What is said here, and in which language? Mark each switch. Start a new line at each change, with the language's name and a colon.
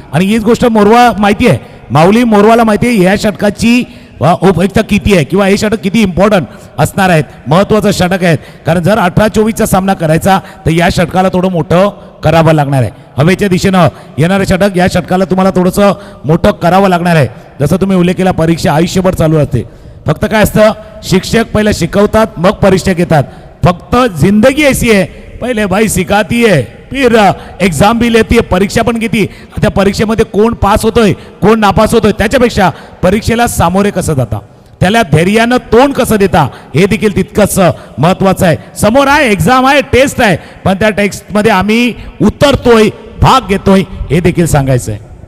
Marathi: आणि हीच गोष्ट मोरवा माहिती आहे, माऊली मोरवाला माहिती आहे या षटकाची उपयुक्तता किती आहे, किंवा हे षटक किती इम्पॉर्टंट असणार आहेत, महत्त्वाचं षटक आहेत. कारण जर 18-24चा सामना करायचा तर या षटकाला थोडं मोठं करावं लागणार आहे. हवेच्या दिशेनं येणारं षटक, या षटकाला तुम्हाला थोडंसं मोठं करावं लागणार आहे. जसं तुम्ही उल्लेख केला, परीक्षा आयुष्यभर चालू असते. फक्त काय असतं, शिक्षक पहिले शिकवतात मग परीक्षा घेतात.
Hindi: फक्त जिंदगी ऐसी है, पहिले भाई सिखाती है फिर एग्जाम भी लेती है,
Marathi: परीक्षा पण घेती. त्या परीक्षेमध्ये कोण पास होतोय कोण नापास होतोय त्याच्यापेक्षा परीक्षेला सामोरे कसं जाता, त्याला धैर्यानं तोंड कसं देता, हे देखील तितकंच महत्वाचं आहे. समोर आहे एक्झाम आहे, टेस्ट आहे, पण त्या टेस्टमध्ये आम्ही उतरतोय, भाग घेतोय, हे देखील सांगायचं आहे.